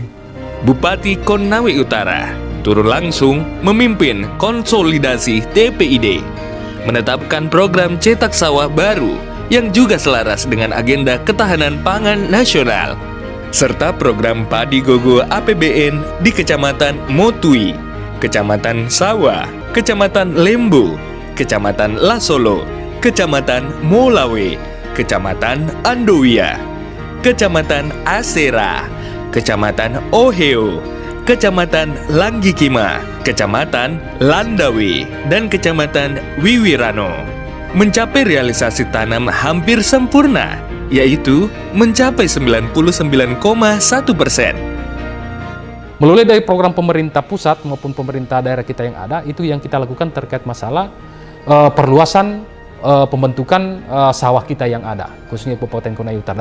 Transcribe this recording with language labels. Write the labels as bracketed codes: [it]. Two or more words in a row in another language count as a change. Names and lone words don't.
[id] Bupati Konawe Utara turun langsung memimpin konsolidasi TPID, menetapkan program cetak sawah baru yang juga selaras dengan agenda ketahanan pangan nasional, serta program padi gogo APBN di Kecamatan Motui Kecamatan Sawa, Kecamatan Lembu, Kecamatan Lasolo, Kecamatan Molawe, Kecamatan Andowia, Kecamatan Asera, Kecamatan Oheo, Kecamatan Langgikima, Kecamatan Landawe, dan Kecamatan Wiwirano. Mencapai realisasi tanam hampir sempurna, yaitu mencapai 99,1%. Mulai dari program pemerintah pusat maupun pemerintah daerah kita yang ada, itu yang kita lakukan terkait masalah perluasan pembentukan sawah kita yang ada, khususnya Kabupaten Konawe Utara.